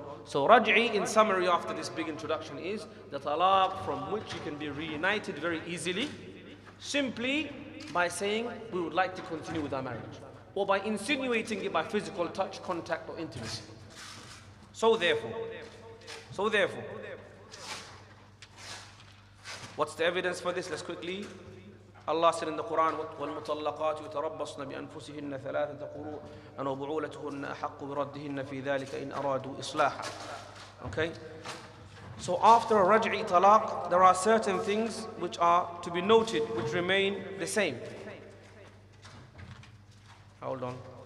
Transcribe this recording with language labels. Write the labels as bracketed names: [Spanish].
[English] So raj'i, in summary after this big introduction, is the talaq from which you can be reunited very easily, simply by saying we would like to continue with our marriage, or by insinuating it by physical touch, contact, or intimacy. So therefore, what's the evidence for this? Let's quickly. [Arabic] Allah said in the Quran, وَالْمُطَلَّقَاتُ يُتَرَبَّصْنَ بِأَنفُسِهِنَّ ثَلَاثَةَ قُرُوءٍ وَبُعُولَتُهُنَّ أَحَقُّ بِرَدِّهِنَّ فِي ذَلِكَ إِنْ أَرَادُوا إِصْلَاحًا. [English] Okay? So after a raj'i talaq, there are certain things which are to be noted, which remain the same. Hold on.